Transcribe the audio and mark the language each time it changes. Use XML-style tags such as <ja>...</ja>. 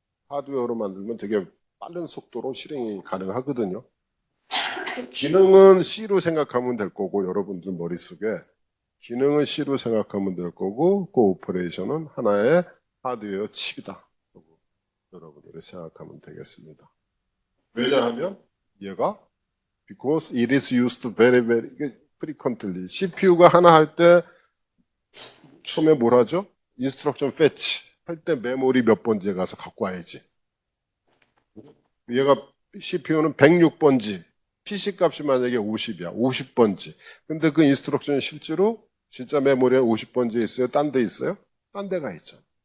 <ko>하드웨어로 만들면 되게 빠른 속도로 실행이 가능하거든요. 기능은 C로 생각하면 될 거고, 여러분들 머릿속에 기능은 C로 생각하면 될 거고, 그 오퍼레이션은 하나의 하드웨어 칩이다. 여러분들이 생각하면 되겠습니다. 왜냐하면 얘가</ko> <en>because it is used very frequently.</en> <ko>CPU가 하나 할 때 처음에 뭘 하죠? instruction fetch 할 때 메모리 몇 번지에 가서 갖고 와야지. 얘가 CPU는 106번지, PC 값이 만약에 50이야. 50번지. 근데 그 인스트럭션이 실제로 진짜 메모리에 50번지에 있어요? 딴 데 있어요? 딴 데가 있죠.</ko>